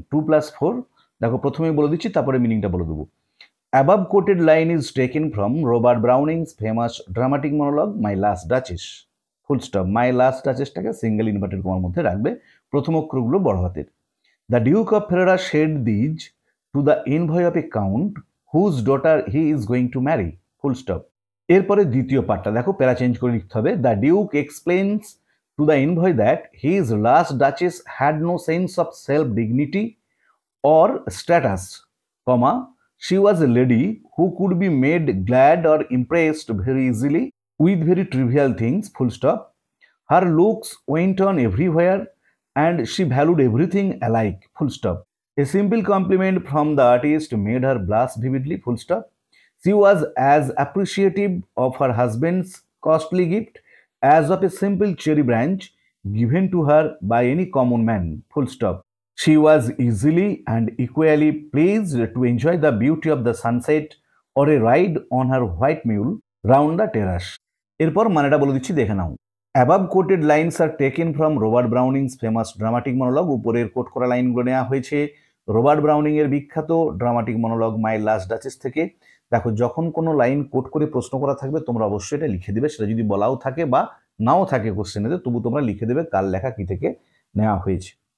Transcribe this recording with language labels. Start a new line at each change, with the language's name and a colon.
English: 2+4,
Bangla: দেখো প্রথমেই বলে দিচ্ছি তারপরে মিনিংটা বলে দেবো।
English: Above quoted line is taken from Robert Browning's famous dramatic monologue my last duchess, full stop.
Bangla: My last ডাচেসটাকে single inverted কমার মধ্যে রাখবে, প্রথম অক্ষরগুলো বড় হাতের।
English: The duke of Ferrara said these to the envoy of a count whose daughter he is going to marry, full stop.
Bangla: এরপরে দ্বিতীয় পার্টটা দেখো, প্যারা চেঞ্জ করে লিখতে হবে।
English: The duke explains to the envoy that his last duchess had no sense of self dignity or status, comma, she was a lady who could be made glad or impressed very easily with very trivial things, full stop. Her looks went on everywhere and she valued everything alike, full stop. A simple compliment from the artist made her blush vividly, full stop. She was as appreciative of her husband's costly gift as of a simple cherry branch given to her by any common man, full stop. She was easily and equally pleased to enjoy the beauty of the sunset or a ride on her white mule round the terrace.
Bangla: এরপর মানেটা বলে দিচ্ছি, দেখে নাও।
English: above quoted lines are taken from Robert Browning's famous dramatic monologue,
Bangla: উপরের coat করা লাইনগুলো নেওয়া হয়েছে রবার্ট ব্রাউনিং এর বিখ্যাত ড্রামাটিক মনোলগ মাই লাস্ট ডাচেস থেকে। দেখো যখন কোনো লাইন কোট করে প্রশ্ন করা থাকবে তোমরা অবশ্যই এটা লিখে দেবে, সেটা যদি বলাও থাকে বা নাও থাকে কোশ্চেনেতে তবু তোমরা লিখে দেবে কার লেখা কি থেকে নেওয়া হয়েছে।